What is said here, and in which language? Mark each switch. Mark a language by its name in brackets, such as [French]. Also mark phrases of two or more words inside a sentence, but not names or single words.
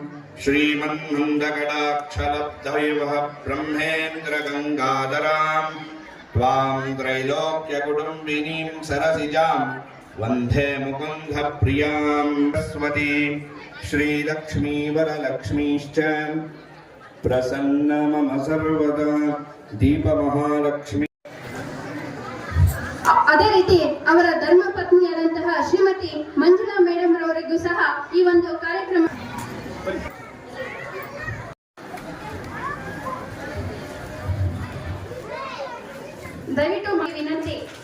[Sanskrit] श्रीमन्नन्दकटाक्षलब्धविवह ब्रह्मेन्द्रगङ्गाधरां त्वां त्रैलोक्यकुटुम्बिनीं सरसिजां वन्दे मुकुन्दप्रियां सरस्वती श्रीलक्ष्मीवरलक्ष्मीश्च प्रसन्न मम सर्वदा दीपमहालक्ष्मी. [Kannada] ಅದೇ ರೀತಿ ಅವರ ಧರ್ಮ ಪತ್ನಿಯಾದಂತಹ ಶ್ರೀಮತಿ ಮಂಜುಳಾ ಮೇಡಮ್ ರವರಿಗೂ ಸಹ ಈ ಒಂದು ಕಾರ್ಯಕ್ರಮ ದಯವಿಟ್ಟು ವಿನಂತಿ.